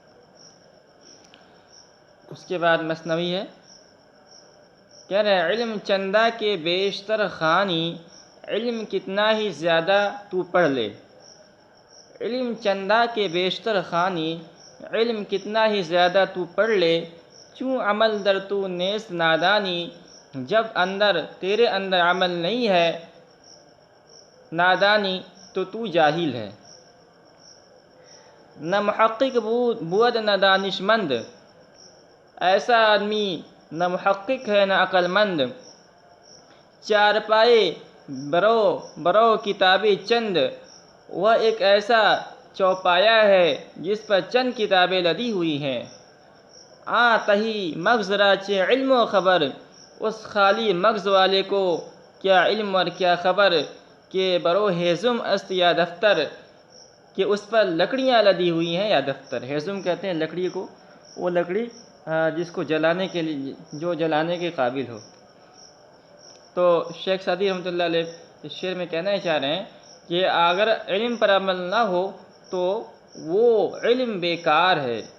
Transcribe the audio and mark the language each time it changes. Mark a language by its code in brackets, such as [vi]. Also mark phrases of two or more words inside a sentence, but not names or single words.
[ur] اس کے بعد مثنوی ہے، کہہ رہے [fa] علم چندہ کے بیشتر خوانی، [ur] علم کتنا ہی زیادہ تو پڑھ لے۔ [fa] علم چندہ کے بیشتر خوانی، [ur] علم کتنا ہی زیادہ تو پڑھ لے، [fa] چوں عمل در تو نیست نادانی، [ur] جب تیرے اندر عمل نہیں ہے نادانی تو جاہل ہے۔ [fa] نہ محقق بود نہ دانش مند، [ur] ایسا آدمی نہ محقق ہے نہ عقل مند۔ [fa] چارپائے برو کتابیں چند، [ur] وہ ایک ایسا چوپایا ہے جس پر چند کتابیں لدی ہوئی ہیں۔ [fa] تہی مغز را چہ علم و خبر، [ur] اس خالی مغز والے کو کیا علم اور کیا خبر، [fa] کہ برو ہیزم است یا دفتر، [ur] کہ اس پر لکڑیاں لدی ہوئی ہیں یا دفتر۔ ہیزم کہتے ہیں لکڑی کو، وہ لکڑی جس کو جلانے کے لیے، جو جلانے کے قابل ہو۔ تو شیخ سعدی رحمۃ اللہ علیہ اس شعر میں کہنا چاہ رہے ہیں کہ اگر علم پر عمل نہ ہو تو وہ علم بیکار ہے۔